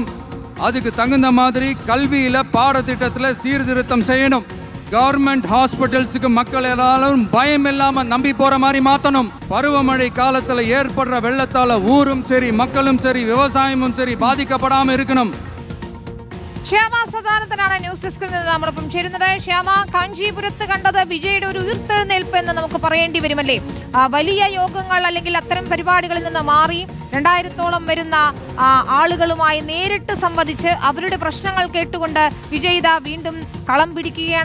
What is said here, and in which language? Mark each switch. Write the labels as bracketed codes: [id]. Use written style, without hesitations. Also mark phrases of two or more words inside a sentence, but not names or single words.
[ta] அதுக்கு தகுந்த மாதிரி கல்வியில பாடத்திட்டத்துல சீர்திருத்தம் செய்யணும். [en] government hospitalsக்கு [ta] மக்கள் எல்லாரும் பயம் இல்லாம நம்பி போற மாதிரி மாத்தணும். பருவமழை காலத்துல ஏற்படுற வெள்ளத்தால ஊரும் சரி மக்களும் சரி விவசாயமும் சரி பாதிக்கப்படாம இருக்கணும். [ml] ശ്യാമ സദാനന്ദനാണ് [en] news deskൽ [ml] നിന്ന് നമ്മോടൊപ്പം ചേരുന്നത്. ശ്യാമ, കാഞ്ചീപുരത്ത് കണ്ടത് വിജയുടെ ഒരു ഉയർത്തെഴുന്നേൽപ്പ് എന്ന് നമുക്ക് പറയേണ്ടി വരുമല്ലേ? വലിയ യോഗങ്ങൾ അല്ലെങ്കിൽ അത്തരം പരിപാടികളിൽ നിന്ന് മാറി 2000-ഓളം വരുന്ന ആളുകളുമായി നേരിട്ട് സംവദിച്ച് അവരുടെ പ്രശ്നങ്ങൾ കേട്ടുകൊണ്ട് വിജയ് വീണ്ടും കളം പിടിക്കുകയാണ്.